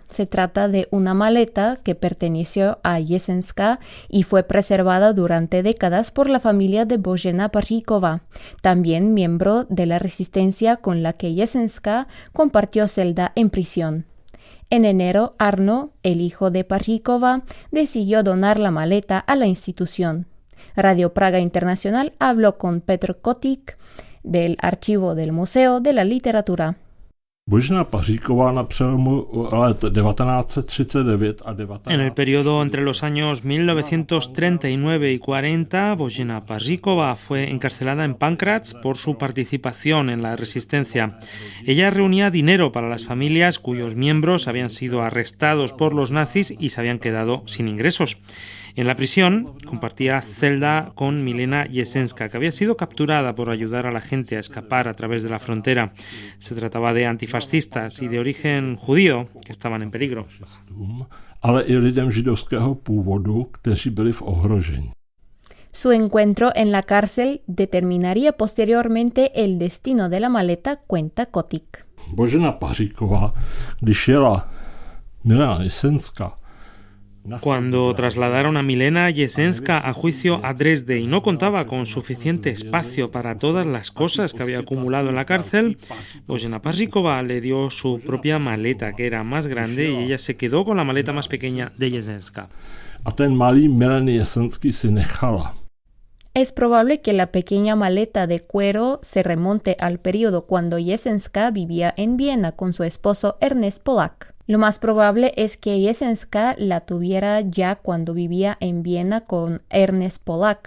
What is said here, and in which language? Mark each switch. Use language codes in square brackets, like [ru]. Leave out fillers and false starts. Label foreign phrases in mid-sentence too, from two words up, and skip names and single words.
[es] Se trata de una maleta que perteneció a Jesenska y fue preservada durante décadas por la familia de Božena Paříková, también miembro de la resistencia con la que Jesenska compartió celda en prisión. En enero, Arno, el hijo de Paříková, decidió donar la maleta a la institución. Radio Praga Internacional habló con Petr Kotik, del archivo del Museo de la Literatura. [cs] Božena Paříková na přelomu let 1939 a 19... [es] En el periodo entre los años 1939 y 40, Božena Paříková fue encarcelada en Pankratz por su participación en la resistencia. Ella reunía dinero para las familias cuyos miembros habían sido arrestados por los nazis y se habían quedado sin ingresos. En la prisión compartía celda con Milena Jesenska, que había sido capturada por ayudar a la gente a escapar a través de la frontera. Se trataba de antifascistas y de origen judío que estaban en peligro. [cs] Ale i lidem židovského původu, kteří byli v ohrožení. [es] Su encuentro en la cárcel determinaría posteriormente el destino de la maleta, cuenta Kotik. [cs] Božena Paříková, když jela Milena Jesenska, [es] cuando trasladaron a Milena Jesenska a juicio a Dresde y no contaba con suficiente espacio para todas las cosas que había acumulado en la cárcel, Božena Paříková le dio su propia maleta, que era más grande, y ella se quedó con la maleta más pequeña de Jesenska. [cs] A ten malý Mileny Jesensky si nechala. [es] Es probable que la pequeña maleta de cuero se remonte al periodo cuando Jesenska vivía en Viena con su esposo Ernest Polak. Lo más probable es que Jesenska la tuviera ya cuando vivía en Viena con Ernest Polak.